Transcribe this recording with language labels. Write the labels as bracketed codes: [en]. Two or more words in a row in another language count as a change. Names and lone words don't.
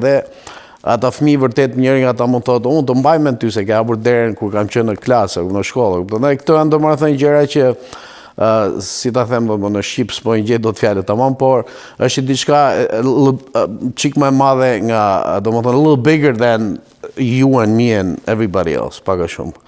[sq] Dhe ata fëmijë vërtet njëri nga ata më thotë, unë do mbaj me ty se ke hapur derën kur kam qenë në klasë, në shkollë. Dhe këto janë domethënë gjëra që si ta them, në Shqip s'po një gjetë do të fjalë tamam, por është diçka çik më e madhe nga, domethënë, [en] a little bigger than you and me and everybody else, [sq] pak a shumë.